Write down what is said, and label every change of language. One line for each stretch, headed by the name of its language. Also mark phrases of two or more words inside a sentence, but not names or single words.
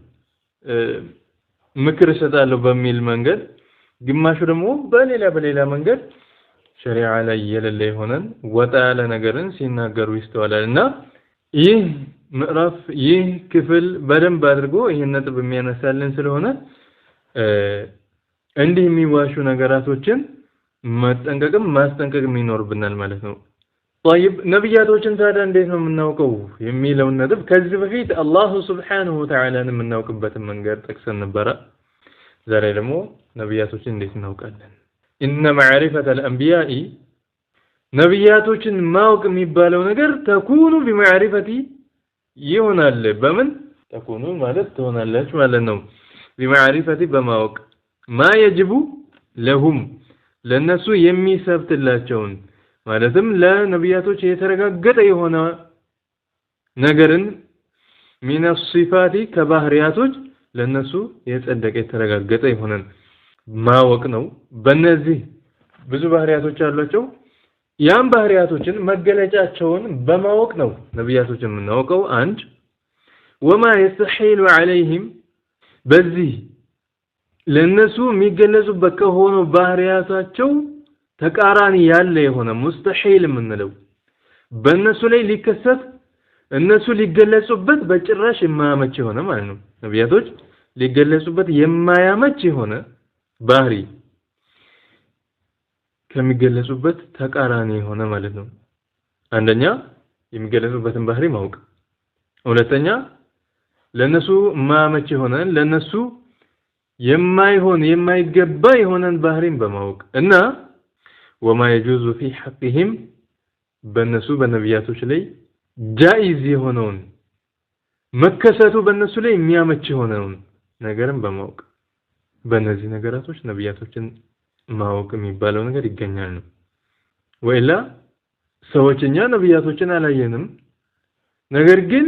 Amharic: ምክር ይሰጣል በሚል መንገድ ግማሹ ደግሞ በሌላ መንገድ ሸሪዓ ላይ የሌለ ይሆናል ወጣ ያለ ነገርን ሲናገሩ ይስተዋላልና ይህ ምዕራፍ ይህ ክፍል በደንብ አድርጎ ይሄን ነጥብ የሚያነሳልን ስለሆነ እንዲህ የሚዋሹ ነገራቶችን መጠንቀቅም ማስጠንቀቅም ይኖርብናል ማለት ነው طيب ነብያቶችን ታዲያ እንዴት ነው የምናውቀው የሚለው ነጥብ ከዚህ በፊት አላህ
Arabic: سبحانه وتعالى
Amharic: የምናውቅበት መንገድ ጠቅሰን ነበር ዛሬ ደግሞ ነብያቶችን እንዴት እናውቃለን
Arabic: إن معرفة الأنبياء
Amharic: ነብያቶችን ማወቅ የሚባለው ነገር ተኩኑ بمعرفة ይሆናል በምን ተኩኑ ማለት ትሆናለች ማለት ነው بمعرفة በማወቅ ما
Arabic: يجب لهم
Amharic: ለነሱ የሚሰብትላቸውን ማለትም ለነብያቶች የተረጋገጠ የሆነ ነገርን
Arabic: من الصفات
Amharic: ከባህሪያቶች ለነሱ የጸደቀ የተረጋገጠ የሆነ ማወቅ ነው በእነዚህ ብዙ ባህሪያቶች አሏቸው ያን ባህሪያቶችን መገለጫቸውን በማወቅ ነው ነብያቶችን የምናውቀው አንድ
Arabic: وما يستحيل عليهم
Amharic: በዚህ ለነሱ የሚገለጹበት ከሆነ ባህሪያታቸው ተቃራኒ ያለ የሆነ ሙስተሂል የምንለው በእነሱ ላይ ሊከሰት እነሱ ሊገለጹበት በጭራሽ የማያመች የሆነ ማለት ነው ነብያቶች ሊገለጹበት የማያመች የሆነ ባህሪ ከሚገለጹበት ተቃራኒ የሆነ ማለት ነው አንደኛ የሚገለጹበትን ባህሪ ማወቅ ሁለተኛ ለነሱ ማመች የሆነ ለነሱ የማይሆን የማይገባ የሆነን ባህሪን በማወቅ እና
Arabic: وما يجوز في حقهم
Amharic: በነሱ በነብያቶች ላይ ጃኢዝ የሆነውን መከሰቱ በነሱ ላይ የሚያመች የሆነውን ነገርን በማወቅ በእነዚህ ነገራቶች ነብያቶችን ማወቅ የሚባለው ነገር ይገኛል ነው ወይላ ሰዎችኛ ነብያቶችን አላየንም ነገር ግን